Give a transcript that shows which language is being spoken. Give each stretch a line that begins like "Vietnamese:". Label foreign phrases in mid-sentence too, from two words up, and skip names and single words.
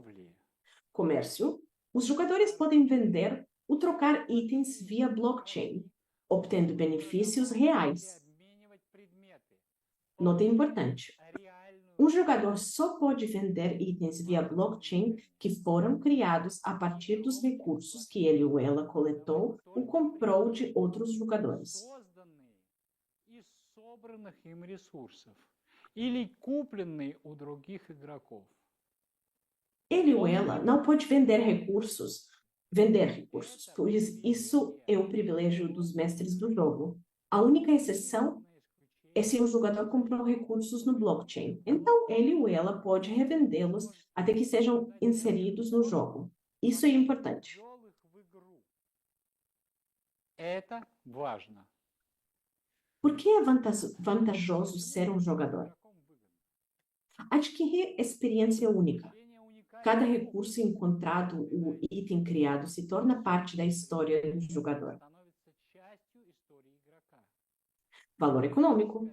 Portuguese: Comércio Os jogadores podem vender ou trocar itens via blockchain, obtendo benefícios reais. Nota importante: um jogador só pode vender itens via blockchain que foram criados a partir dos recursos que ele ou ela coletou ou comprou de outros jogadores.
Russian: Из собранных им ресурсов или купленные у других игроков.
Portuguese: Ele ou ela não pode vender recursos, pois isso é o privilégio dos mestres do jogo. A única exceção é se o jogador comprou recursos no blockchain. Então, ele ou ela pode revendê-los até que sejam inseridos no jogo. Isso é importante.
Russian: Это важно.
Portuguese: Por que é vantajoso ser um jogador? Adquirir experiência única. Cada recurso encontrado ou item criado se torna parte da história do jogador. Valor econômico.